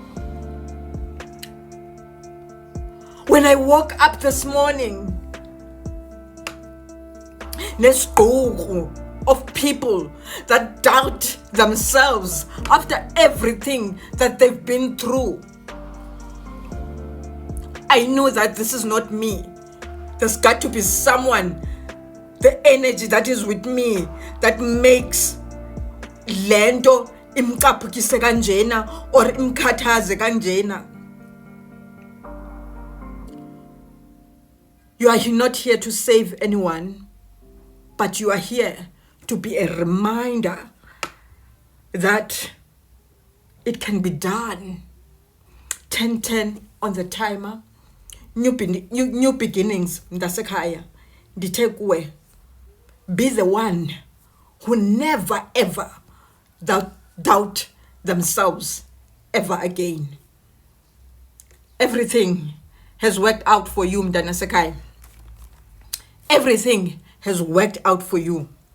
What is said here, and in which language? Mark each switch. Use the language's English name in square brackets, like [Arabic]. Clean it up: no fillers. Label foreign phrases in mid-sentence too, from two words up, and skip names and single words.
[English] When I woke up this morning, let's go of people that doubt themselves after everything that they've been through. I know that this is not me. There's got to be someone, the energy that is with me, that makes [Xhosa] lento imqaphukise kanjena [English] or [Xhosa] imkhathaze kanjena. [English] You are not here to save anyone, but you are here to be a reminder that it can be done. 10:10 on the timer. New beginnings, [Xhosa] mntasekhaya. Ndithe kuwe, [English] be the one who never ever doubt themselves ever again. Everything has worked out for you, mntanasekhaya. Everything has worked out for you.